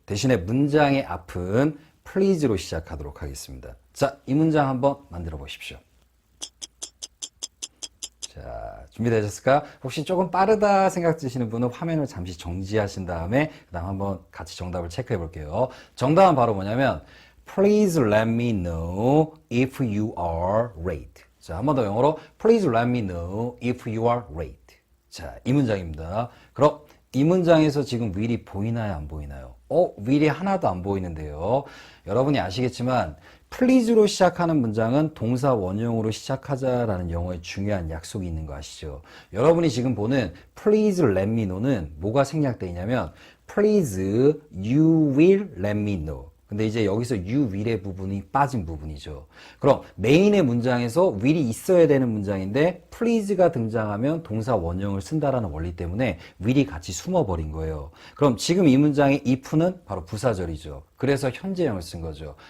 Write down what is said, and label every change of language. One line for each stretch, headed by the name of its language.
Korean: 대신에 문장의 앞은 please로 시작하도록 하겠습니다. 자, 이 문장 한번 만들어 보십시오. 자, 준비되셨을까? 혹시 조금 빠르다 생각 드시는 분은 화면을 잠시 정지하신 다음에 그 다음 한번 같이 정답을 체크해 볼게요. 정답은 바로 뭐냐면
English: Please let me know if you are late.
Korean: 자, 한 번 더 영어로
English: Please let me know if you are late.
Korean: 자, 이 문장입니다. 그럼 이 문장에서 지금 will이 보이나요? 안 보이나요? will이 하나도 안 보이는데요. 여러분이 아시겠지만 please로 시작하는 문장은 동사 원형으로 시작하자라는 영어의 중요한 약속이 있는 거 아시죠? 여러분이 지금 보는
English: Please let me know는
Korean: 뭐가 생략되어 있냐면
English: Please you will let me know.
Korean: 근데 이제 여기서 you will의 부분이 빠진 부분이죠. 그럼 메인의 문장에서 will이 있어야 되는 문장인데 please가 등장하면 동사 원형을 쓴다라는 원리 때문에 will이 같이 숨어버린 거예요. 그럼 지금 이 문장의 if는 바로 부사절이죠. 그래서 현재형을 쓴 거죠.